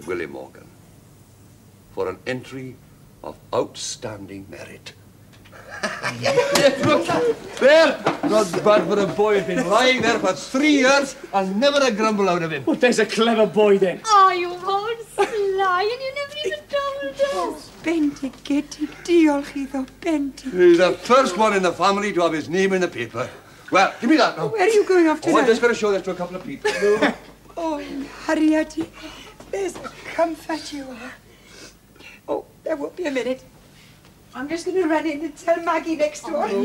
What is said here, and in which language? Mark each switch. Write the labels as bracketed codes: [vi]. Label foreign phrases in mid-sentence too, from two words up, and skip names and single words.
[en] Gwilym Morgan, for an entry of outstanding merit. There! Not bad for a boy who's been lying there for 3 years and never a grumble out of him. Well, there's a clever boy then. Oh, you won't sly, and you never even told us. [cy] Bendigedig, diolch iddo, bendig. [en] He's the first one in the family to have his name in the paper. Well, give me that now. Where are you going off to I'm just going to show this to a couple of people. Oh, Harriet, there's a comfort you are. Oh, there won't be a minute. I'm just going to run in and tell Maggie next door.